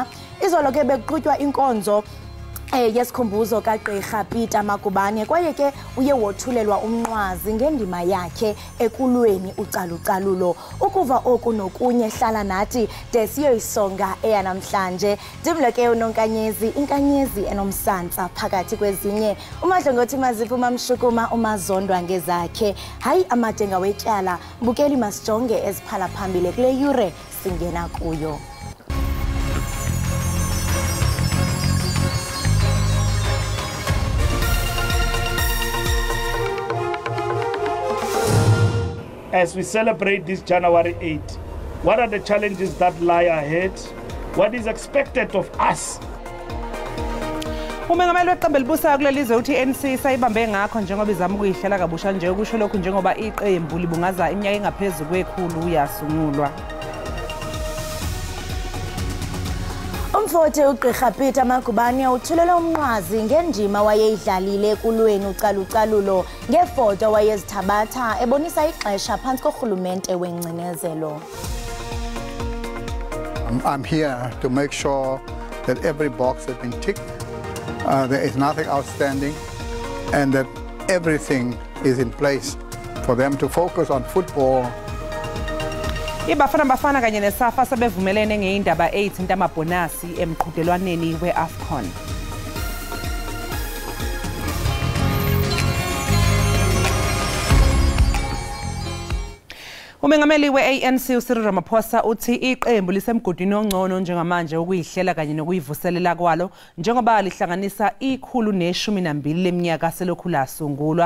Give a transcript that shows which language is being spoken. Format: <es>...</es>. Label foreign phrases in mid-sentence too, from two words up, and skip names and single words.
<xh>izolo ke bekuqhutywa inkonzo yesikhumbuzo kaGqirha Peter Magubane kwaye ke uye wothulelwa umnqwazi ngendima yakhe ekulweni ucalucalulo ukuva oku nokunye hlala nathi de siyoyisonga eyanamhlanje ndimlo ke unonkanyezi inkanyezi enomsantsa phakathi kwezinye umadlongothi maziphu mamshukuma umazondwa ngezakhe hayi amadenga wetyala mbukeli masijonge eziphala phambili kule yure singena kuyo.</xh> <en>As we celebrate this January 8, what are the challenges that lie ahead? What is expected of us?</en> <zu>Umengameli weqembu elibusayo kulelizwe uthi NC sayibambe ngakho njengoba izama ukuyihlela kabusha nje ukusho lokhu njengoba iqembu libungaza iminyaka engaphezulu kwekhulu uyasungulwa.</zu> <xh>Umfowethu uGqirha Peter Magubane uthulela umnqwazi ngendima wayeyidlalile ekulweni ucalucalulo ngefoto wayezithabatha ebonisa ixesha phantsi korhulumente wengcinezelo.</xh> <en>I'm here to make sure that every box has been ticked, there is nothing outstanding, and that everything is in place for them to focus on football.</en> <zu>Bafana kanye nesafa sebevumelene ngeindaba 8 intamabhonasi emqhudelwaneni weAFCON. Umengameli we-ANC uCyril Ramaphosa uthi iqembu lisemgodini ongcono njengamanje ukuyihlela kanye nokuyivuselela kwalo njengoba lihlanganisa ikhulu ne12 leminyaka selokhu lasungulwa.</zu>